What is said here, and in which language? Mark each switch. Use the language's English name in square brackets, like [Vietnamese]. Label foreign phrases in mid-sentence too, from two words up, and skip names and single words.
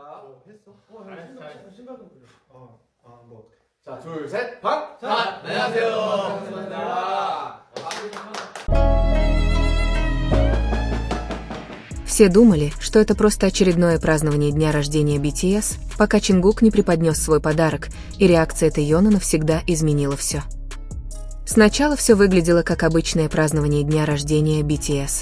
[Korean] 했어? 잘했어, 잘했어. 심각한 거죠. 뭐. 자, 둘, 셋, 박! 자, 안녕하세요. 반갑습니다. [Russian] Все думали, что это просто очередное празднование дня рождения BTS, пока Чингук не преподнес свой подарок, и реакция Тэйона навсегда изменила все. Сначала все выглядело как обычное празднование дня рождения BTS.